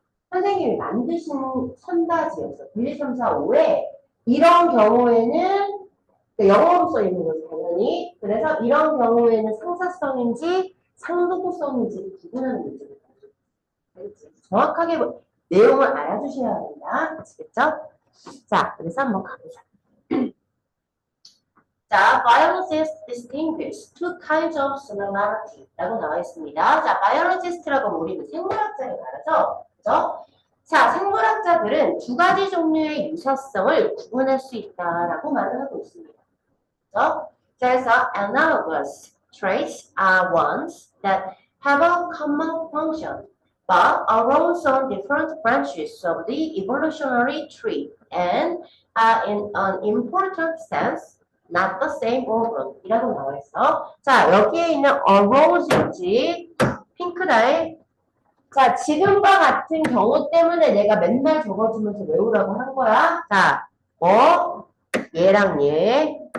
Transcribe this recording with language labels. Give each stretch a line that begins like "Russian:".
Korean: 선생님이 만드신 선다지였어요. 1, 2, 3, 4, 5에 이런 경우에는 영어로 써 있는 거죠, 당연히. 그래서 이런 경우에는 상사성인지 상도성인지 구분하는 문제를 정확하게 내용을 알아주셔야 합니다. 아시겠죠? 자, 그래서 한번 가보자.
English: 자, biologists distinguish two kinds of similarity
Korean: 라고 나와 있습니다. 자, biologist라고 우리는 생물학자를 말하죠. 그죠? 자, 생물학자들은 두 가지 종류의 유사성을 구분할 수 있다라고 말을 하고 있습니다. 그죠?
English: 그래서 analogous traits are ones that have a common function but arose on different branches of the evolutionary tree and are in an important sense not the same organ
Korean: 이라고 나와 있어. 자, 여기에 있는 arose인지 핑크다에 자, 지금과 같은 경우 때문에 내가 맨날 적어주면서 외우라고 한 거야. 자, 얘랑 얘.